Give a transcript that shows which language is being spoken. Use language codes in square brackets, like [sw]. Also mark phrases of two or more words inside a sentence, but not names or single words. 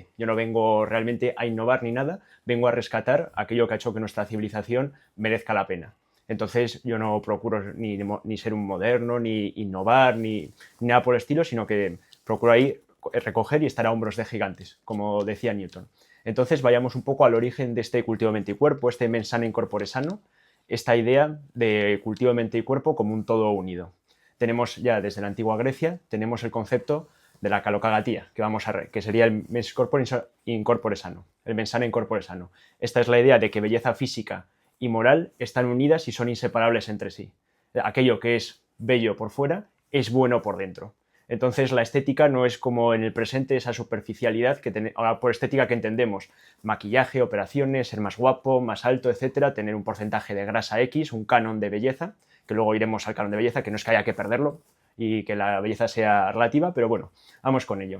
[es] Yo no vengo realmente a innovar ni nada, vengo a rescatar aquello que ha hecho que nuestra civilización merezca la pena. Entonces, yo no procuro ni ser un moderno, ni innovar, ni nada por el estilo, sino que procuro ahí recoger y estar a hombros de gigantes, como decía Newton. Entonces, vayamos un poco al origen de este cultivo mente y cuerpo, este [la] mens sana in corpore sano, [es] esta idea de cultivo de mente y cuerpo como un todo unido. Tenemos ya desde la antigua Grecia, tenemos el concepto de la calocagatía, que sería el [la] mens in corpore sano, [es] el [la] mens sana in corpore sano. [es] Esta es la idea de que belleza física y moral están unidas y son inseparables entre sí. Aquello que es bello por fuera es bueno por dentro. Entonces, la estética no es como en el presente esa superficialidad que ahora por estética que entendemos maquillaje, operaciones, ser más guapo, más alto, etcétera, tener un porcentaje de grasa X, un canon de belleza, que luego iremos al canon de belleza, que no es que haya que perderlo y que la belleza sea relativa, pero bueno, vamos con ello.